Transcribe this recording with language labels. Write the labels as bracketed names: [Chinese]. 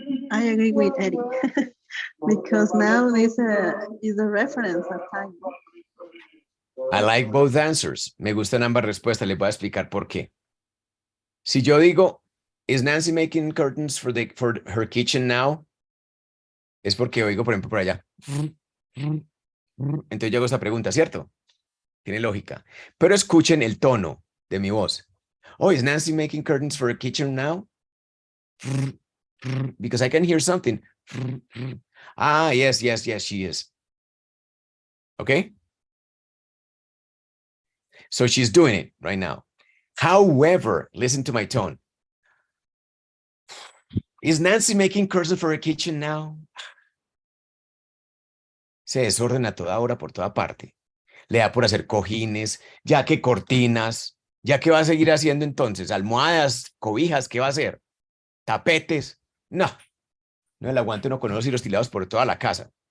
[English] I agree with Eddie because now is a reference of time. I like both answers. [Spanish] Me gustan ambas respuestas. Les voy a explicar por qué. Si yo digo, [English] is Nancy making curtains for her kitchen now? [Spanish] Es porque oigo, por ejemplo, por allá. Entonces yo hago esta pregunta, ¿cierto? Tiene lógica. Pero escuchen el tono de mi voz. [English] Oh, is Nancy making curtains for her kitchen now? Because I can hear something. Ah, yes, she is. Okay? So she's doing it right now. However, listen to my tone. Is Nancy making curtains for her kitchen now? [Spanish] Se desordena a toda hora por toda parte. Le da por hacer cojines, ya que cortinas, ya que va a seguir haciendo entonces, almohadas, cobijas, ¿qué va a hacer? Tapetes. No le aguanto uno con los hilos tirados por toda la casa.